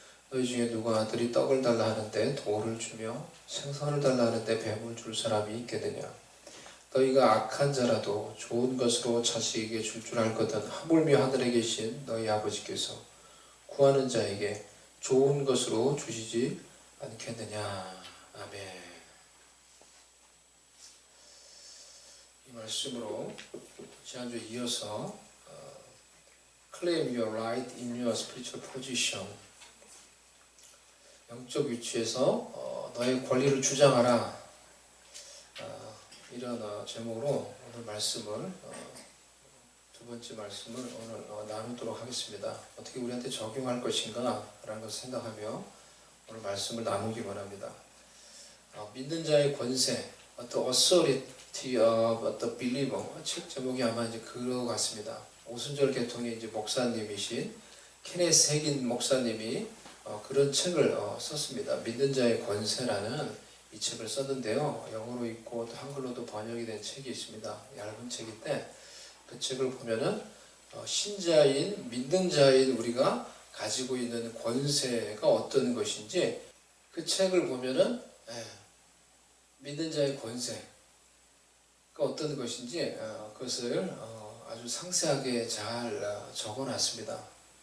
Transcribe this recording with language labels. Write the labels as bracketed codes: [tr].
[ko] 너희 중에 누가 아들이 떡을 달라 하는데 돌을 주며 생선을 달라 하는데 뱀을 줄 사람이 있겠느냐. 너희가 악한 자라도 좋은 것으로 자식에게 줄 줄 알거든 하물며 하늘에 계신 너희 아버지께서 구하는 자에게 좋은 것으로 주시지 않겠느냐. 아멘. 이 말씀으로 지난주에 이어서 [en] Claim your right in your spiritual position. [ko] 영적 위치에서 너의 권리를 주장하라. 이런 제목으로 오늘 말씀을 두 번째 말씀을 오늘 나누도록 하겠습니다. 어떻게 우리한테 적용할 것인가 라는 것을 생각하며 오늘 말씀을 나누기 원합니다. 믿는 자의 권세, [en] The authority of the believer. [ko] 책 제목이 아마 이제 그거 같습니다. 오순절 개통의 이제 목사님이신 케네스 해긴 목사님이 그런 책을 썼습니다. 믿는 자의 권세라는 이 책을 썼는데요. 영어로 있고 또 한글로도 번역이 된 책이 있습니다. 얇은 책인데 그 책을 보면은 신자인 믿는 자인 우리가 가지고 있는 권세가 어떤 것인지 그 책을 보면은 믿는 자의 권세가 어떤 것인지 그것을 아주 상세하게 잘 적어놨습니다.